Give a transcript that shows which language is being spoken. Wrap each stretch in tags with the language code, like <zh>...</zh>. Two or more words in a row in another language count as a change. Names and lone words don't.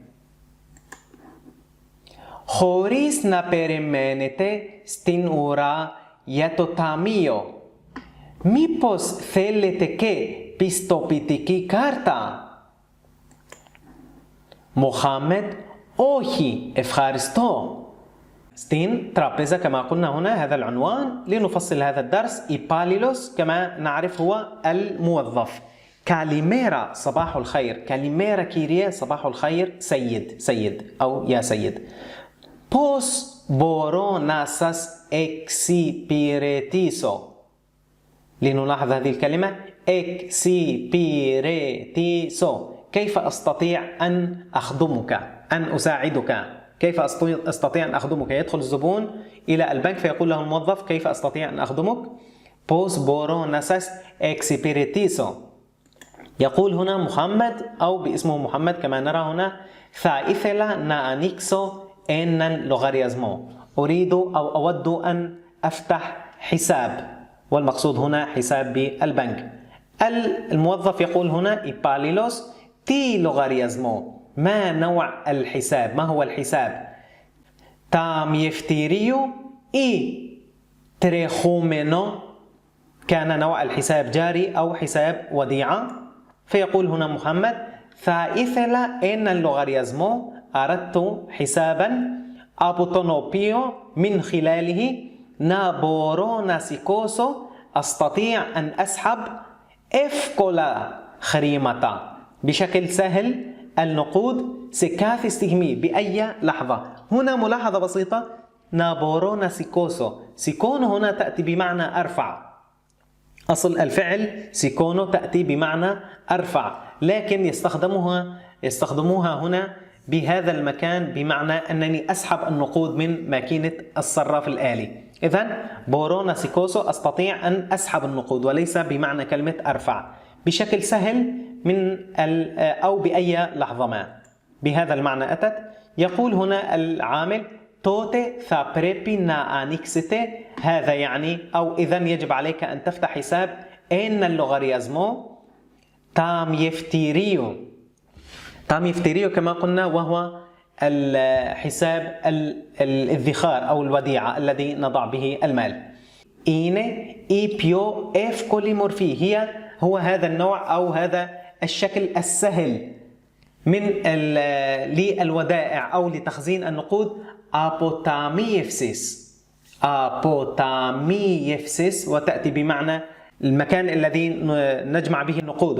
<el>Χωρίς να περιμένετε στην ουρά για το ταμείο. Μήπως θέλετε και πιστοποιητική κάρτα? Μοχάμεντ, όχι, ευχαριστώ.</el> <ar>ستين ترابيزا كما قلنا هنا هذا العنوان. لنفصل هذا الدرس. إيباليلوس كما نعرف هو الموظف. كاليميرا صباح الخير.</ar> <el>καλημέρα κυρία</el> <ar>صباح الخير سيد أو يا سيد.</ar> <el>Πώς μπορώ να σας εξυπηρετήσω?</el> <ar>لنلاحظ هذه الكلمة εξυπηρετήσω. كيف أستطيع أن أخدمك؟ أن أساعدك. كيف أستطيع أن أخدمك؟ يدخل الزبون إلى البنك فيقول له الموظف كيف أستطيع أن أخدمك؟</ar> <el>Πώς μπορώ να σας εξυπηρετήσω؟</el> <ar>يقول هنا محمد أو باسمه محمد كما نرى هنا.</ar> <el>θα ήθελα να ανοίξω έναν λογαριασμό.</el> <ar>أريد أو أود أن أفتح حساب، والمقصود هنا حساب بالبنك. الموظف يقول هنا</ar> <el>υπάλληλος τι λογαριασμό.</el> <ar>ما نوع الحساب؟ ما هو الحساب؟</ar> <el>ταμιευτηρίου ή τρεχούμενο.</el> <ar>كان نوع الحساب جاري أو حساب وديعة. فيقول هنا محمد</ar> <el>θα ήθελα έναν λογαριασμό.</el> <ar>أردت حسابا</ar> <el>από τον οποίο</el> <ar>من خلاله</ar> <el>να μπορώ να σηκώσω</el> <ar>أستطيع أن أسحب</ar> <el>εύκολα χρήματα</el> <ar>بشكل سهل النقود</ar> <el>σε κάθε στιγμή</el> <ar>بأي لحظة. هنا ملاحظة بسيطة.</ar> <el>να μπορώ να σηκώσω.</el> <ar>سيكون هنا تأتي بمعنى أرفع. أصل الفعل سيكون تأتي بمعنى أرفع، لكن يستخدموها هنا بهذا المكان بمعنى أنني أسحب النقود من ماكينة الصراف الآلي. إذن</ar> <el>μπορώ να σηκώσω</el> <ar>أستطيع أن أسحب النقود، وليس بمعنى كلمة أرفع. بشكل سهل من أو بأي لحظة ما. بهذا المعنى أتت. يقول هنا العامل توتي</ar> <el>θα πρέπει να ανοίξετε.</el> <ar>هذا يعني أو إذن يجب عليك أن تفتح حساب</ar> <el>έναν λογαριασμό ταμιευτηρίου.</el> <ar>تاميفتيريو كما قلنا وهو الحساب الادخار أو الوديعة الذي نضع به المال.</ar> <el>Είναι η πιο εύκολη μορφή.</el> <ar>هو هذا النوع أو هذا الشكل السهل من للودائع أو لتخزين النقود أبوتاميفسيس. أبوتاميفسيس، وتأتي بمعنى المكان الذي نجمع به النقود.</ar>